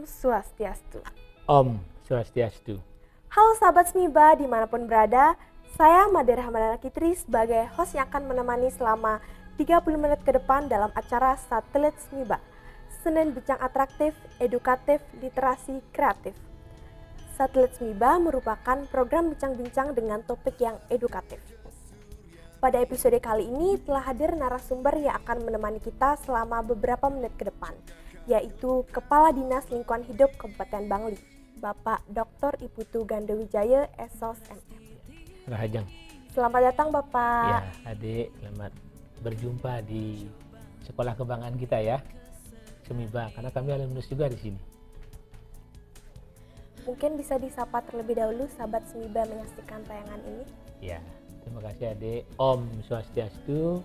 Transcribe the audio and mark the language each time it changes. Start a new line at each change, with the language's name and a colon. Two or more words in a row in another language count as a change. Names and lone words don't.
Balinese: Swastiastu. Om Swastiastu.
Indonesian: Halo sahabat Smiba dimanapun berada, saya Madera Hamadana Kitri sebagai host yang akan menemani selama 30 menit ke depan dalam acara Satelit Smiba. Senin Bincang Atraktif, Edukatif, Literasi, Kreatif. Satelit Smiba merupakan program bincang-bincang dengan topik yang edukatif. Pada episode kali ini telah hadir narasumber yang akan menemani kita selama beberapa menit ke depan, yaitu Kepala Dinas Lingkungan Hidup Kabupaten Bangli, Bapak Dr. Iputu Gandewijaya, SOS MM.
Balinese: Rahajang.
Indonesian: Selamat datang Bapak. Ya, adik, selamat berjumpa di sekolah kebanggaan kita ya, Smiba, karena kami alumnus juga di sini. Mungkin bisa disapa terlebih dahulu sahabat Smiba menyaksikan tayangan ini. Ya, terima kasih adik.
Balinese: Om Swastiastu.